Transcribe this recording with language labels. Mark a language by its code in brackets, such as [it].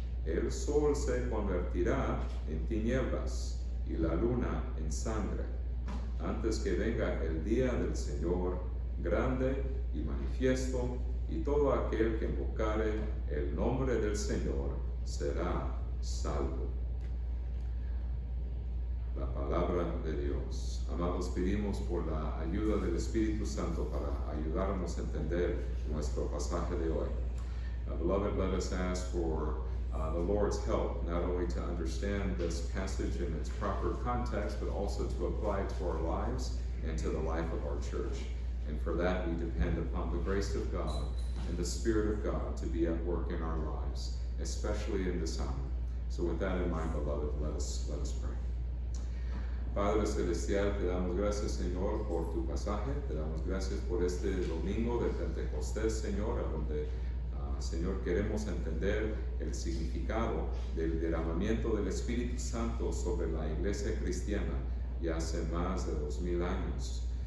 [es] El sol se convertirá en tinieblas y la luna en sangre, antes que venga el día del Señor grande y manifiesto, y todo aquel que invocare el nombre del Señor será salvo. La palabra de Dios. Amados, pedimos por la ayuda del Espíritu Santo para ayudarnos a entender nuestro pasaje de hoy. [en] Beloved, let us ask for the Lord's help, not only to understand this passage in its proper context, but also to apply it to our lives and to the life of our church. And for that, we depend upon the grace of God and the Spirit of God to be at work in our lives, especially in this hour. So with that in mind, beloved, let us pray. [es] Padre Celestial, te damos gracias, Señor, por tu pasaje. Te damos gracias por este domingo de Pentecostés, Señor, a donde, Señor, queremos entender el significado del derramamiento del Espíritu Santo sobre la iglesia cristiana ya hace más de 2000 años.